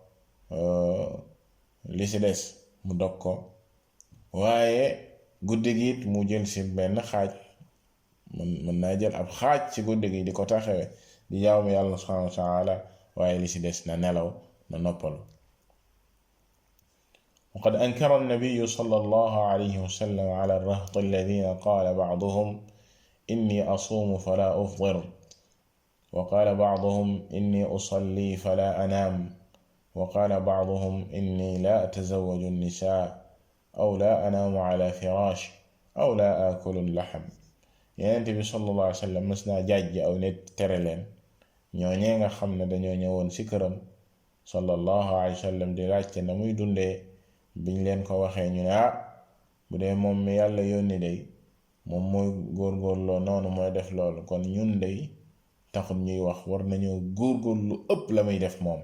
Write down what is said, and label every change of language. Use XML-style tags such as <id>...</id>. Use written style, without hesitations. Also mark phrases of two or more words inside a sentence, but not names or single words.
<wo>li ci des mu dog ko waaye guddi gi it mu jël ci benn xaaj mën naa jël ab xaaj ci guddi gi di ko taxawee di jaamu yàlla</wo> <ar>سبحانه وتعالى</ar> <wo>waaye li ci des na nelaw na noppalu</wo> <ar>وقد أنكر النبي صلى الله عليه وسلم على الرهط الذين قال بعضهم إني أصوم فلا أفطر وقال بعضهم إني أصلي فلا أنام وقال بعضهم إني لا أتزوج النساء أو لا أنام على فراش أو لا آكل اللحم</ar> <wo>Yonent bi</wo> <ar>صلى الله عليه وسلم</ar> <wo>mës naa jàjj aw nit tere leen, ñooñee nga xam ne dañoo ñëwoon ci këram</wo> <ar>صلى الله عليه وسلم</ar> <wo>di laajte na muy dundee, biñ leen ko waxee ñu ne bu dee moom mi yàlla yónni day moom mooy góorgóorloo noonu mooy def loolu, kon ñun day taxul ñuy wax, war nañoo góorgóorlu ëpp la muy def moom.</wo>